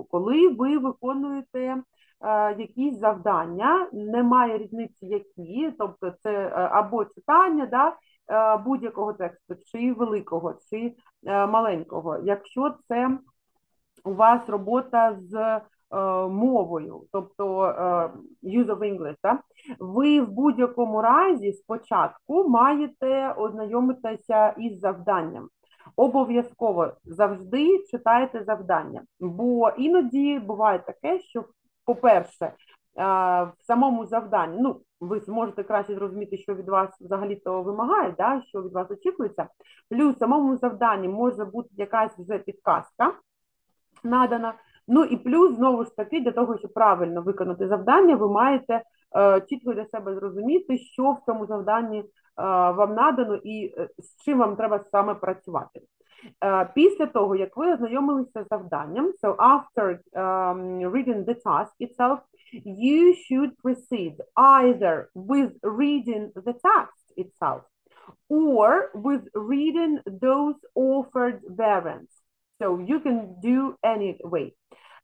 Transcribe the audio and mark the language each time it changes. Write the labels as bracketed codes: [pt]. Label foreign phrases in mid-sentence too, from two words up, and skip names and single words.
[uk] Коли ви виконуєте якісь завдання, немає різниці які, тобто це або читання, да, будь-якого тексту, чи великого, чи маленького. Якщо це у вас робота з мовою, тобто [en] use of English, [uk] да? Ви в будь-якому разі спочатку маєте ознайомитися із завданням. Обов'язково завжди читайте завдання, бо іноді буває таке, що, по-перше, в самому завданні, ви зможете краще зрозуміти, що від вас взагалі-то вимагає, да? Що від вас очікується, плюс в самому завданні може бути якась вже підказка надана. І плюс, знову ж таки, для того, щоб правильно виконати завдання, ви маєте чітко для себе зрозуміти, що в цьому завданні вам надано і з чим вам треба саме працювати. Після того, як ви ознайомилися з завданням, [en] so after reading the task itself, you should proceed either with reading the text itself or with reading those offered variants. So you can do any way.